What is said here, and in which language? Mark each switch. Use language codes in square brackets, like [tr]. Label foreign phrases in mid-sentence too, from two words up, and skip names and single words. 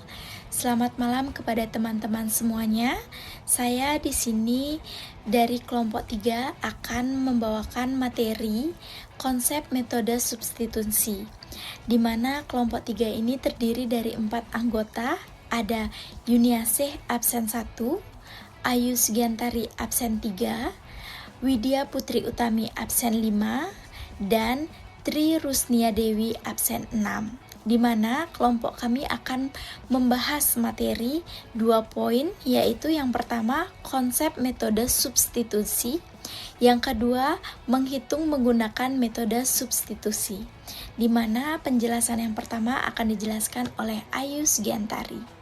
[id] Selamat malam kepada teman-teman semuanya. Saya di sini dari kelompok 3 akan membawakan materi konsep metode substitusi, di mana kelompok 3 ini terdiri dari 4 anggota. Ada Yuniasih absen 1, Ayu Sugiantari absen 3, Widya Putri Utami absen 5, dan Tri Rusnia Dewi absen 6. Di mana kelompok kami akan membahas materi 2 poin, yaitu yang pertama konsep metode substitusi, yang kedua menghitung menggunakan metode substitusi. Di mana penjelasan yang pertama akan dijelaskan oleh Ayu Sugiantari.